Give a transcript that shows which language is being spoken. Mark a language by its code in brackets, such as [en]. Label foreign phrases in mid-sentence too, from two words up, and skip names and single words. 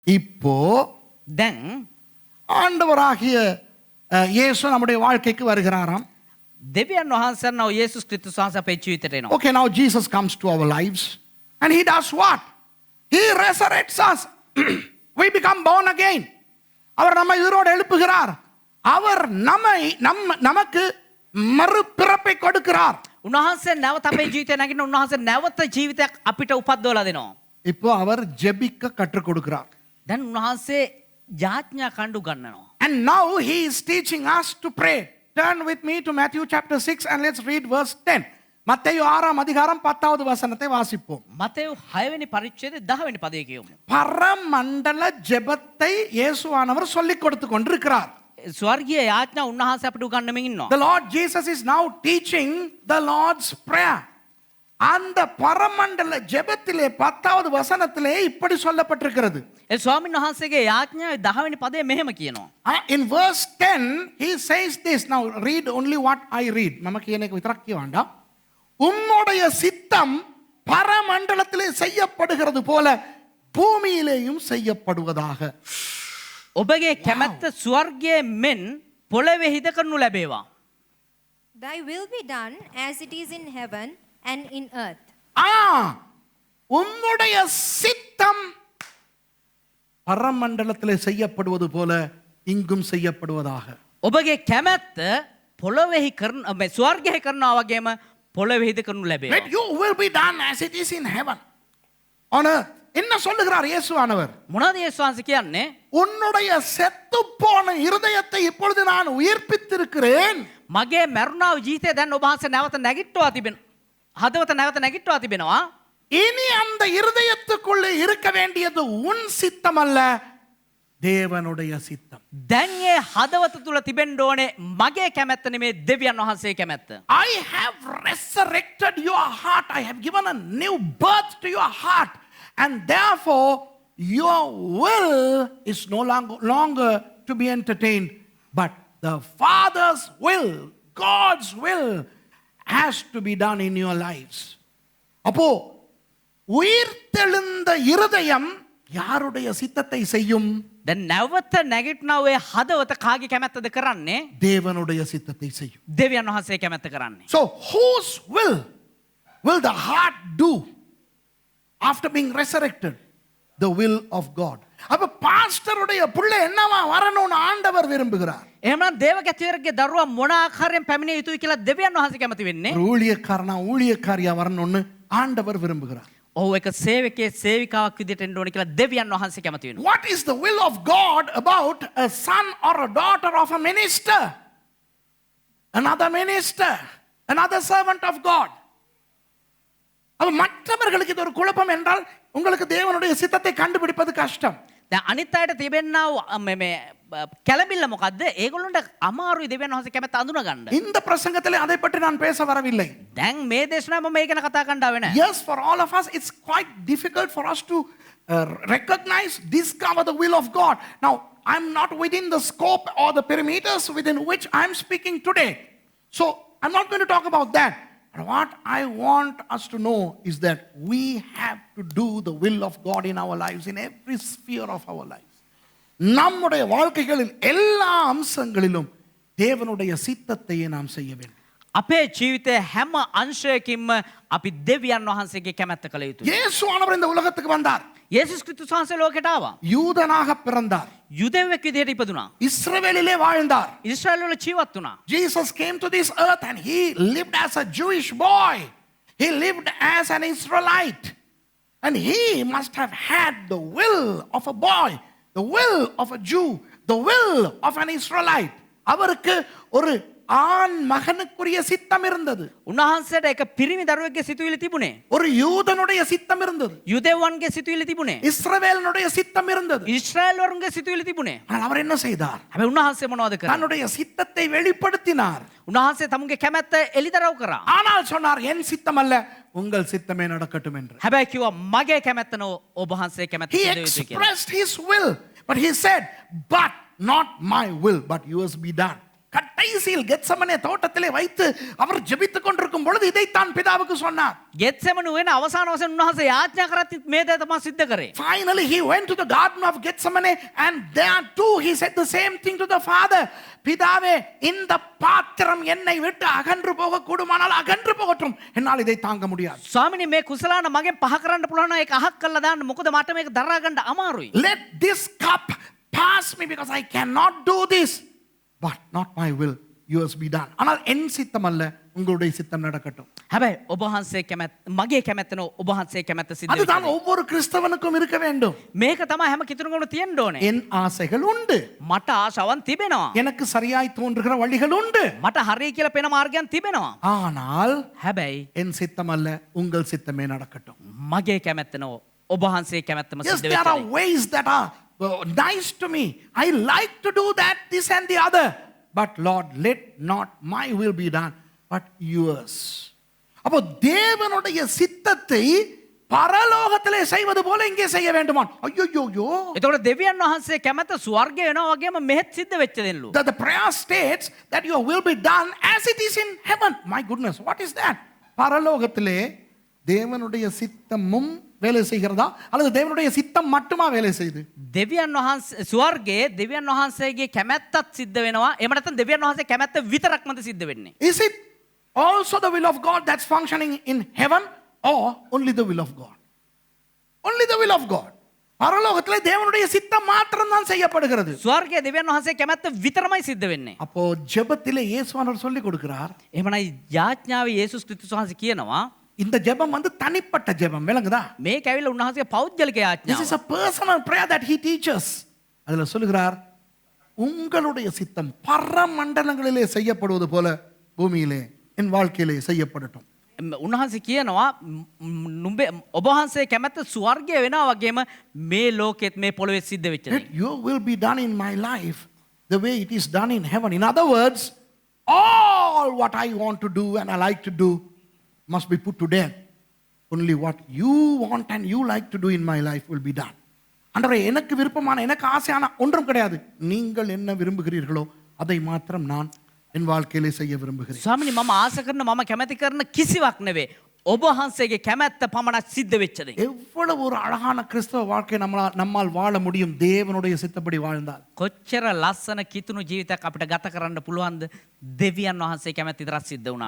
[ta] இப்போ [si] දැන් [ta] ஆண்டவராகிய இயேசு நம்முடைய வாழ்க்கைக்கு வருகிறாராம். [si] දෙවියන් වහන්සේනව යේසුස් ක්‍රිස්තුස් වහන්සේ අපේ ජීවිතේට එනවා. [en] Okay, now Jesus comes to our lives and he does what? He resurrects us. We become born again. [ta] அவர் நம்மை உயிரோடு எழுப்புகிறார். அவர் நமக்கு மறுபிறப்பை கொடுக்கிறார். [si] උන්වහන්සේ නැවත අපේ ජීවිතේ නැගිටින උන්වහන්සේ නැවත ජීවිතයක් අපිට උපද්දවලා දෙනවා. [ta] இப்போ அவர் ஜெபிக்க கற்றுக் கொடுக்கிறார். [si] දැන් උන්වහන්සේ යාඥා කණ්ඩු ගන්නවා. [en] And now he is teaching us to pray. Turn with me to Matthew chapter 6 and let's read verse 10. [ta] மத்தேயு 6ஆம் அதிகாரம் 10வது வசனத்தை வாசிப்போம். [si] මතෙව් 6 වෙනි පරිච්ඡේදයේ 10 වෙනි පදයේ කියමු. [ta] பரமண்டல ஜெபத்தை இயேசுவானவர் சொல்லிக் கொடுத்து கொண்டிருக்கிறார். [si] ස්වර්ගීය යාඥා උන්වහන්සේ අපිට උගන්වමින් ඉන්නවා. [en] The Lord Jesus is now teaching the Lord's prayer. [ta] அந்த பரமண்டல ஜெபத்திலே 10வது வசனத்திலே இப்படி சொல்லப்பட்டிருக்கிறது. [si] ඒ ස්වාමීන් වහන්සේගේ යාඥාවේ 10 වෙනි පදයේ මෙහෙම කියනවා. [en] In verse 10 he says this. Now read only what I read. [si] මම කියන එක විතරක් කියවන්න. [ta] உம்முடைய சித்தம் பரமண்டலத்திலே செய்யப்படுகிறது போல பூமியிலேயும் செய்யப்படுவதாக. [si] ඔබගේ කැමැත්ත ස්වර්ගයේ මෙන් පොළොවේහිද කරනු ලැබේවා. [en] Thy will be done as it is in heaven and in earth. [ta] உம்முடைய சித்தம் பரமண்டலத்திலே செய்யப்படுவது போல இங்கும் செய்யப்படுவதாக. [si] ඔබගේ කැමැත්ත පොළොවේහි කරන ස්වර්ගයේ කරනවා වගේම පොළොවේහිද කරනු ලැබේවා. [en] Let your will be done as it is in heaven on earth. [ta] என்ன சொல்லுகிறார் இயேசுவானவர்? [si] මොනවද යේසුස් වහන්සේ කියන්නේ? [ta] உன்னுடைய செத்து போன இருதயத்தை இப்பொழுது நான் உயிர்ப்பித்திருக்கிறேன். [si] මගේ මරුණා වූ ජීවිතය දැන් ඔබ වහන්සේ නැවත නැගිට්ටවා තිබෙනවා. හදවත නැවත නැගිට්ටවා තිබෙනවා. [ta] இனி அந்த இருதயத்துக்குள்ளே இருக்க வேண்டியது உன் சித்தம் அல்ல, தேவனுடைய சித்தம். [si] දැන් ඒ හදවත තුල තිබෙන්න ඕනේ මගේ කැමැත්ත නෙමෙයි දෙවියන් වහන්සේ කැමැත්ත. [en] I have resurrected your heart. I have given a new birth to your heart. And therefore, your will is no longer to be entertained. But the Father's will, God's will, has to be done in your lives. [ta] அப்போ உயிர்த்தெழுந்த இருதயம் யாருடைய சித்தத்தை செய்யும்? [si] දැන් නැවත නැගිටිනා ඔය හදවත කාගේ කැමැත්තද කරන්නේ? [ta] தேவனுடைய சித்தத்தை செய்யும். [si] දෙවියන් වහන්සේ කැමැත්ත කරන්නේ. [en] So whose will the heart do after being resurrected? The will of God. [ta] அப்ப பாஸ்டருடைய புள்ள என்னவா வரணும்னு ஆண்டவர் விரும்புகிறார். [si] එහෙනම් දේවගතියරගේ දරුවා මොන ආකාරයෙන් පැමිණිය යුතුයි කියලා දෙවියන් වහන්සේ කැමති වෙන්නේ. [ta] ஊழியக்காரியா வரணும்னு ஆண்டவர் விரும்புகிறார். [si] ඔව් එක සේවකයේ සේවිකාවක් විදිහට එන්න ඕනේ කියලා දෙවියන් වහන්සේ කැමති වෙනවා. [en] What is the will of God about a son or a daughter of a minister? Another minister, another servant of God. [ta] அப்ப மற்றவர்களுக்கு இது ஒரு குழப்பம் என்றால் உங்களுக்கு தேவனுடைய சித்தத்தை கண்டுபிடிப்பது கஷ்டம். [si] දැන් අනිත් අයට තිබෙනා මේ කැළඹිල්ල මොකද්ද? ඒගොල්ලන්ට අමාරුයි දෙවියන් වහන්සේ කැමැත්ත අඳුන ගන්න. [ta] இந்த பிரசங்கத்திலே அதை பற்றி நான் பேச வரவில்லை. [si] දැන් මේ දේශනාව මම මේ ගැන කතා කරන්න ආවේ නැහැ. [en] Yes, for all of us it's quite difficult for us to recognize, discover the will of God. Now, I'm not within the scope or the perimeters within which I'm speaking today. So, I'm not going to talk about that. But what I want us to know is that we have to do the will of God in our lives, in every sphere of our lives. [ta] நம்முடைய வாழ்க்கைகளில் எல்லா அம்சங்களிலும் தேவனுடைய சித்தத்தையே நாம் செய்ய வேண்டும். [si] අපේ ජීවිතයේ හැම අංශයකින්ම අපි දෙවියන් වහන්සේගේ කැමැත්ත කළ යුතුයි. [ta] இயேசுவானவர் இந்த உலகத்துக்கு வந்தார். [si] යේසුස් ක්‍රිස්තුස් වහන්සේ ලෝකෙට ආවා. [ta] யூதனாக பிறந்தார். [si] යුදෙව්වෙක් විදිහට ඉපදුනා. [ta] இஸ்ரவேலிலே வாழ்ந்தார். [si] ඊශ්‍රායල් වල ජීවත් වුණා. [en] Jesus came to this earth and he lived as a Jewish boy. He lived as an Israelite. And he must have had the will of a boy, the will of a Jew, the will of an Israelite. [ta] அவருக்கு ஒரு ஆண் மகனுக்குரிய சித்தம் இருந்தது. [si] උන්වහන්සේට එක පිරිමි දරුවෙක්ගේ සිතුවිලි තිබුණේ. [ta] ஒரு யூதனுடைய சித்தம் இருந்தது. [si] යුදෙව්වන්ගේ සිතුවිලි තිබුණේ. [ta] இஸ்ரவேலனுடைய சித்தம் இருந்தது. [si] ඊශ්‍රායල් වරුන්ගේ සිතුවිලி තිබුණේ. [ta] ஆனால் அவர் என்ன செய்தார்? [si] හැබැයි උන්වහන්සේ මොනවද කරන්නේ? [ta] தன்னுடைய சித்தத்தை வெளிப்படுத்தினார். [si] උන්වහන්සේ තමුන්ගේ කැමැත්ත එලිදරව් කරා. [ta] ஆனால் சொன்னார் என் சித்தம் அல்ல உங்கள் சித்தமே நடக்கட்டும் என்று. [si] හැබැයි කිව්වා මගේ කැමැත්ත නො ඔබ වහන්සේ කැමැත්ත [en] He [si] දෙවියන් යුතුයි කියලා. [en] expressed his will, but he said, but not my will, but yours be done. [ta] கடைசியில் கெத்செமனே தோட்டத்திலே வைத்து அவர் ஜெபித்துக் கொண்டிருக்கும் பொழுது இதைத்தான் பிதாவுக்கு சொன்னார். [si] ගෙත්සෙමනු වෙන අවසාන වශයෙන් උන්වහන්සේ යාඥා කරත් මේ දේ තමයි සිද්ධ කරේ. [en] Finally he went to the garden of Gethsemane and there too he said the same thing to the father. [ta] பிதாவே இந்த பாத்திரம் என்னை விட்டு அகன்று போக கூடுமானால் அகன்று போகட்டும், என்னால் இதை தாங்க முடியாது. [si] ස්වාමිනේ මේ කුසලාන මගෙන් පහ කරන්න පුළුවන් නම් ඒක අහක් කරලා දාන්න. මොකද මට මේක දරා ගන්න අමාරුයි. [en] Let this cup pass me because I cannot do this, but not my will, yours be done. [ta] ஆனால் என் சித்தம் அல்ல, உங்களுடைய சித்தம் நடக்கட்டும். [si] හැබැයි ඔබ වහන්සේ කැමැත්ත මගේ කැමැත්ත නෝ ඔබ වහන්සේ කැමැත්ත සිද්ධ [ta] அதுதான் [si] වෙන්නේ. [ta] ஒவ்வொரு கிறிஸ்தவனுக்கும் இருக்க வேண்டும். [si] මේක තමයි හැම කිතුරුකම තියෙන්න ඕනේ. [ta] என் ஆசைகள் உண்டு, [si] මට ආශාවන් තිබෙනවා. [ta] எனக்கு சரியாய் தோன்றுகிற வழிகள் உண்டு, [si] මට හරි කියලා පෙන මාර්ගයන් තිබෙනවා. [ta] ஆனால் [si] හැබැයි [ta] என் சித்தம் அல்ல, உங்கள் சித்தமே நடக்கட்டும். [si] මගේ කැමැත්ත නෝ ඔබ වහන්සේ කැමැත්තම [en] Yes, [si] සිද්ධ [en] there are [si] වෙන්නේ. [en] ways that are nice to me. I like to do that, this and the other. But Lord, let not my will be done, but yours. [ta] அப்போ தேவனுடைய சித்தத்தை பரலோகத்திலே செய்வது போல இங்கே செய்ய வேண்டுமா? ஐயோயோயோ. [si] එතකොට දෙවියන් වහන්සේ කැමැත්ත ස්වර්ගය වෙනවා වගේම මෙහෙත් සිද්ධ වෙච්ච දෙන්නලු. [en] The prayer states that your will be done as it is in heaven. My goodness, what is that? [ta] பரலோகத்திலே தேவனுடைய சித்தமும் வேலை செய்கிறதா அல்லது தேவனுடைய சித்தம் மட்டுமா வேலை செய்யுது? [si] දෙවියන් වහන්සේ ස්වර්ගයේ දෙවියන් වහන්සේගේ කැමැත්තත් සිද්ධ වෙනවා. එහෙම නැත්නම් දෙවියන් වහන්සේ කැමැත්ත විතරක්මද සිද්ධ වෙන්නේ? [en] Is it also the will of God that's functioning in heaven or only the will of God? Only the will of God. [ta] பரலோகத்திலே தேவனுடைய சித்தம் மாத்திரம் தான் செய்யப்படுகிறது. [si] ස්වර්ගයේ දෙවියන් වහන්සේ කැමැත්ත විතරමයි සිද්ධ වෙන්නේ. [ta] அப்போ ஜெபத்திலே இயேசுவானவர் சொல்லி கொடுக்கிறார், [si] එහෙමනම් යාඥාවේ යේසුස් ක්‍රිස්තුස් වහන්සේ කියනවා [ta] இந்த ஜெபம் தனிப்பட்ட ஜெபம், விளங்குதா? [si] මේක ඇවිල්ලා උන්වහන්සේගේ පෞද්ගලික [en] This is [si] යාඥාව. [en] a personal prayer that he teaches. [ta] அதுல சொல்லுகிறார், உங்களுடைய சித்தம் பரமண்டலங்களிலே செய்யப்படுவது போல பூமியிலே என் வாழ்க்கையிலே செய்யப்படட்டும். [si] උන්වහන්සේ කියනවා නුඹේ ඔබ වහන්සේ කැමැත්ත ස්වර්ගය වෙනවා වගේම මේ ලෝකෙත් මේ පොළොවේ සිද්ධ වෙච්ච දේ. [en] Let your will be done in my life the way it is done in heaven. In other words, all what I want to do and I like to do must be put to death. Only what you want and you like to do in my life will be done. [ta] அன்றே எனக்கு விருப்பமான எனக்கு ஆசையான ஒன்றும் கிடையாது. நீங்கள் என்ன விரும்புகிறீர்களோ அதை மாத்திரம் நான் என் வாழ்க்கையிலே செய்ய விரும்புகிறேன். [si] ස්වාමිනේ මම ආස කරන මම කැමැති කරන කිසිවක් නෙවෙයි. ඔබ වහන්සේගේ කැමැත්ත පමණක් සිද්ධ වෙච්ච දේ. [ta] எவ்வளவு ஒரு அழகான கிறிஸ்தவ வாழ்க்கை நம்மால் வாழ முடியும் தேவனுடைய சித்தப்படி வாழ்ந்தால். [si] කොච්චර ලස්සන කිතුණු ජීවිතයක් අපිට ගත කරන්න පුළුවන්ද දෙවියන් වහන්සේ කැමැති විතරක් සිද්ධ වුණා